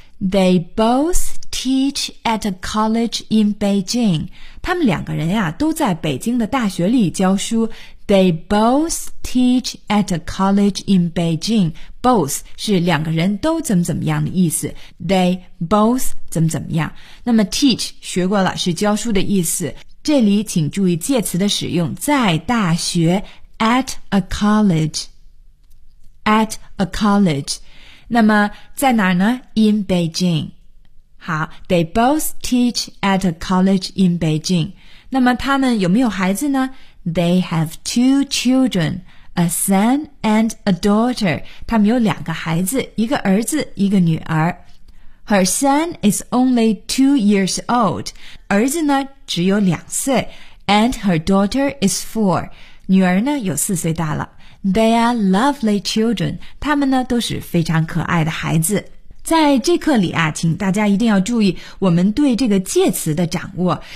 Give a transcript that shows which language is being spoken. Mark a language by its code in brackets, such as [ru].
[en] They both teach at a college in Beijing. [zh] 他们两个人呀都在北京的大学里教书。 [en] They both teach at a college in Beijing. [zh] Both 是两个人都怎么怎么样的意思。 [en] They both [zh] 怎么怎么样。那么 teach 学过了是教书的意思。这里请注意介词的使用，在大学 [en] at a college。 At a college. [zh] 那么在哪儿呢？ [en] In Beijing. 好， They both teach at a college in Beijing. [zh] 那么他们有没有孩子呢？ [en] They have two children, a son and a daughter. [zh] 他们有两个孩子，一个儿子，一个女儿。 [en] Her son is only 2 years old. [zh] 儿子呢，只有两岁。 [en] And her daughter is 4. [zh] 女儿呢，有四岁大了。 [en] They are lovely children. [zh] 他们呢都是非常可爱的孩子。在这课里啊，请大家一定要注意我们对这个介词的掌握。